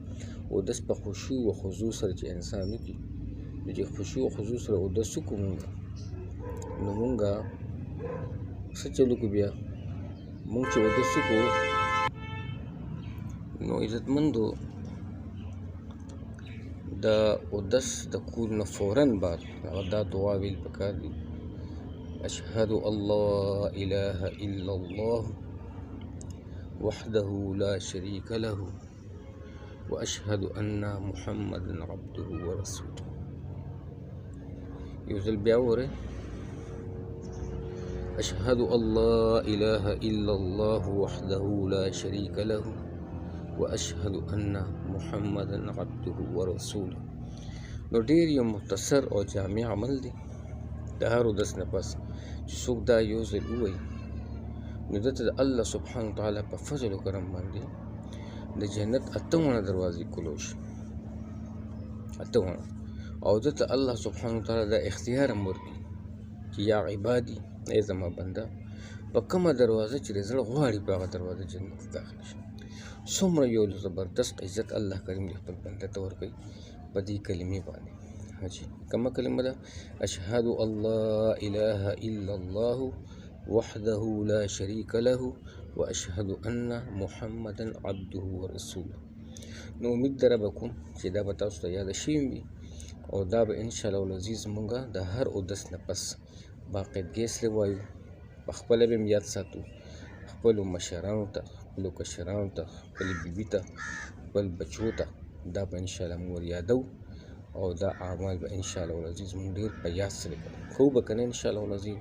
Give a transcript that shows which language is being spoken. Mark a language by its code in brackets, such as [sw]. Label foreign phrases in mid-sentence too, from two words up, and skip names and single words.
[ps] اودس په خشوع و خضوع سره چې انسان وکړي، نو چې خشوع و خضوع سره اودس وکړو مونږ، نو مونږ څه چل وکړو بیا؟ مونږ چې اودس وکړو نو عزتمندو د اودس د کول نه فوراً بعد هغه دا دعا ویل پکار دي: [ar] اشهد ان لا اله الا الله وحده لا شريك له واشهد ان محمدا عبده ورسوله. [ps] یو ځل بیا ووایئ: [ar] اشهد ان لا اله الا الله وحده لا شريك له واشهد ان محمدا عبده ورسوله. [ps] نو ډېر یو مختصر او جامع عمل دی. د هر اودس نه پس چې څوک دا یو ځل ووایي، نو ده ته د الله [ar] سبحانه وتعالی [ps] په فضل و کرم باندې د جنت 8 دروازې کلو شي، 8. او ده ته الله [ar] سبحانه وتعالی [ps] دا اختیار هم ورکړي چې [ar] یا عبادي، [ps] ای زما بنده، په کومه دروازه چې د زړه غواړي په هغه دروازه جنت ته داخل شي. څومره یو زبردست عزت الله کریم د خپل بنده ته ورکوي په دې کلمې باندې. حاجي کومه کلمه ده؟ [ar] اشهد ان لا اله الا الله وحده لا شريك له واشهد ان محمدا عبده ورسوله. [ps] نو امید در به کوم چې دا به تاسو ته یاد شوي وي او دا به [ar] انشاءالله العزیز [ps] مونږه د هر اودس نه پس باقاعدګۍ سره وایو، په خپله به یاد ساتو، خپلو مشرانو ته، خپلو کشرانو ته، خپلې بیبي ته، خپل بچو ته دا به انشاءالله موږ ور یادو او دا اعمال به [ar] انشاءالله العزیز [ps] موږ ډېر په یاد سره کوو به که نه [ar] انشاءالله العزیز.